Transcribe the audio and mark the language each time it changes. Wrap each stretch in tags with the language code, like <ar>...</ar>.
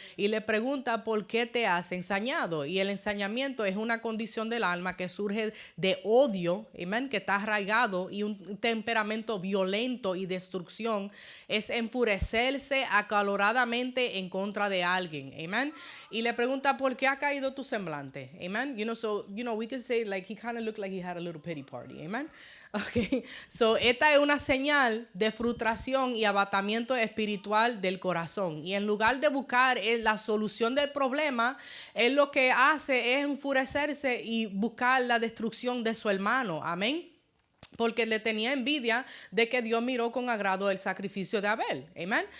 <es>Y le pregunta por qué te has ensañado. Y el ensañamiento es una condición del alma que surge de odio, amen, que está arraigado, y un temperamento violento y destrucción es enfurecerse acaloradamente en contra de alguien, amen. Y le pregunta por qué ha caído tu semblante, amen.</es> <en>So, we could say like he kind of looked like he had a little pity party, amen.</en> <es>Okay, so esta es una señal de frustración y abatamiento espiritual del corazón. Y en lugar de buscar la solución del problema, él lo que hace es enfurecerse y buscar la destrucción de su hermano. Amén. Porque le tenía envidia de que Dios miró con agrado el sacrificio de Abel. Amen.</es>